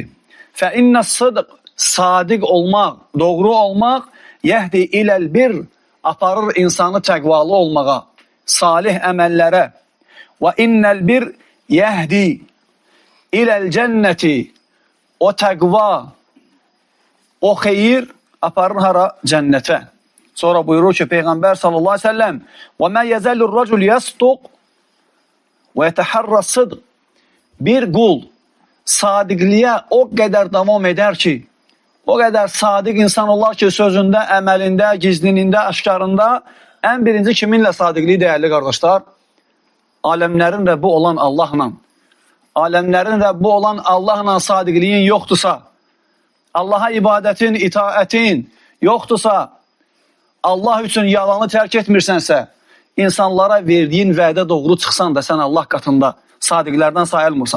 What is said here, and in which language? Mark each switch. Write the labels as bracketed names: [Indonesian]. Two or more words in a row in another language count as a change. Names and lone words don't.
[Arabic] فإن الصدق, [Azerbaijani] sadiq olmaq, doğru olmaq, [Arabic] يهدي إلى البر, [Azerbaijani] aparır insanı təqvalı olmağa, salih əməllərə. [Arabic] وإن البر يهدي إلى الجنة, [Azerbaijani] o təqva, o xeyir aparır hara? Cənnətə. Sonra buyurur ki, Peyğəmbər [Arabic] صلى الله عليه وسلم, وَمَا يَزَلُ الرَّجُلْ يَسْتُقْ وَيَتَحَرَّ الصِّدْقِ, [Azerbaijani] bir qul sadiqliyə o qədər davam edər ki, o qədər sadiq insan olar ki, sözündə, əməlində, gizlinində, aşkarında, ən birinci kiminlə sadiqliyi dəyərli qardaşlar? Aləmlərin Rəbbi olan Allahla. Aləmlərin Rəbbi olan Allahla sadiqliyin yoxdursa, Allaha ibadətin, itaətin yoxdursa, Allah üçün yalanı tərk etmirsənsə, insanlara verdiyin vədə doğru çıxsan da sən Allah qatında sadiqlərdən sayılmırsan.